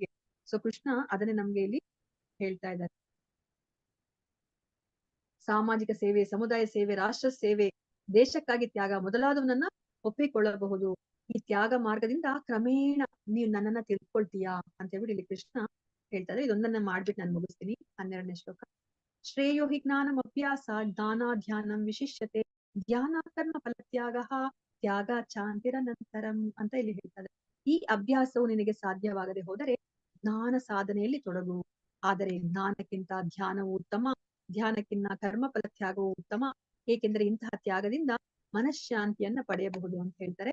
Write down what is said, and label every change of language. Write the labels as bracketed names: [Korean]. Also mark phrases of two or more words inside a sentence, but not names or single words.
[Kannada] ಸೊ ಕೃಷ್ಣ ಅದನ್ನೇ ನಮ್ಗೆ ಇಲ್ಲಿ ಹೇಳ್ತಾ ಇದ್ದಾರೆ. ಸಾಮಾಜಿಕ ಸೇವೆ, ಸಮುದಾಯ ಸೇವೆ, ರಾಷ್ಟ್ರ ಸೇವೆ, ದೇಶಕ್ಕಾಗಿ ತ್ಯಾಗ ಮೊದಲಾದವನ್ನ ಒಪ್ಪಿಕೊಳ್ಳಬಹುದು. ಈ ತ್ಯಾಗ ಮಾರ್ಗದಿಂದ ಕ್ರಮೇಣ ನೀವು ನನ್ನನ್ನ ತಿಳ್ಕೊಳ್ತೀಯಾ ಅಂತ ಹೇಳ್ಬಿಟ್ಟು ಇಲ್ಲಿ ಕೃಷ್ಣ ಹೇಳ್ತಾರೆ. ಇದೊಂದನ್ನ ಮಾಡ್ಬಿಟ್ಟು ನಾನು ಮುಗಿಸ್ತೀನಿ. 12ನೇ ಶ್ಲೋಕ. [Sanskrit] ಶ್ರೇಯೋ ಹಿ ಜ್ಞಾನಂ ಅಭ್ಯಾಸ ಜ್ಞಾನ ಧ್ಯಾನಂ ವಿಶಿಷ್ಯತೆ ಧ್ಯಾನ ಕರ್ಮ ಫಲತ್ಯಾಗ ತ್ಯಾಗ ಚಾಂತಿರನಂತರಂ [Kannada] ಅಂತ ಇಲ್ಲಿ ಹೇಳ್ತಾರೆ. ಈ ಅಭ್ಯಾಸವು ನಿನಗೆ ಸಾಧ್ಯವಾಗದೆ ಹೋದರೆ ಜ್ಞಾನ ಸಾಧನೆಯಲ್ಲಿ ತೊಡಗು. ಆದರೆ ಜ್ಞಾನಕ್ಕಿಂತ ಧ್ಯಾನವು ಉತ್ತಮ, ಧ್ಯಾನಕ್ಕಿಂತ ಕರ್ಮ ಫಲ ತ್ಯಾಗವು ಉತ್ತಮ, ಏಕೆಂದರೆ ಇಂತಹ ತ್ಯಾಗದಿಂದ ಮನಃಶಾಂತಿಯನ್ನ ಪಡೆಯಬಹುದು ಅಂತ ಹೇಳ್ತಾರೆ.